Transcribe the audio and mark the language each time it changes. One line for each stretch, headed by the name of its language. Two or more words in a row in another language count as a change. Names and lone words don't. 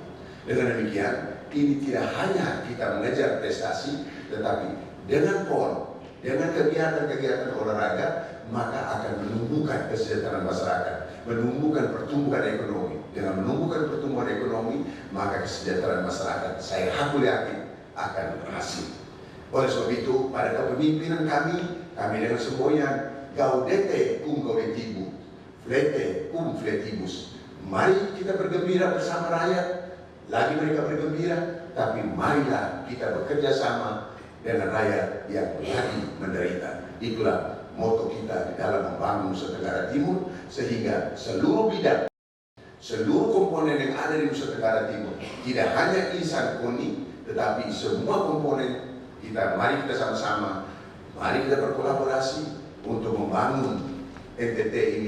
Indonesian: Dengan demikian, ini tidak hanya kita mengejar prestasi, tetapi dengan PON, dengan kegiatan-kegiatan olahraga, maka akan menumbuhkan kesejahteraan masyarakat, menumbuhkan pertumbuhan ekonomi. Dengan menumbuhkan pertumbuhan ekonomi, maka kesejahteraan masyarakat, saya hakul yakin, akan berhasil. Oleh sebab itu, pada kepemimpinan kami dengan semboyan
Latin: gaudete cum gaudetibu, flete cum fletibus.
Indonesian: Mari kita bergembira bersama rakyat, lagi mereka bergembira, tapi marilah kita bekerja sama dengan rakyat yang lagi menderita. Itulah moto kita di dalam membangun Nusa Tenggara Timur, sehingga seluruh bidang, seluruh komponen yang ada di Nusa Tenggara Timur, tidak hanya insan KONI, tetapi semua komponen mari kita sama-sama, mari kita berkolaborasi untuk membangun NTT ini.